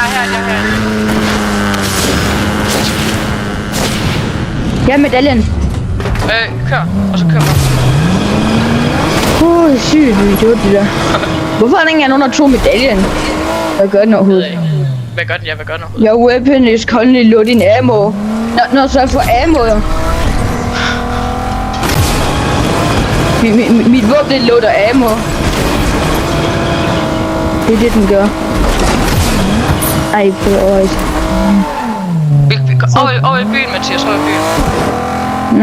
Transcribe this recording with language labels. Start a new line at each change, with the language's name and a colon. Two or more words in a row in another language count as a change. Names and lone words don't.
Danish: Jeg er her. Ja, medaljen. Kør. Og så kør mig. Sygt idiot det der. Hvorfor er der ikke nogen, der tog medaljen? Hvad gør den overhovedet? Hvad gør den? Ja, hvad gør den overhovedet?
English: Your weapon is currently loading ammo.
Danish: Nå, så for ammo jo. Mit våben loader ammo. Det er det, den gør. Ej, for øjet. Over i byen, Mathias. Over i byen.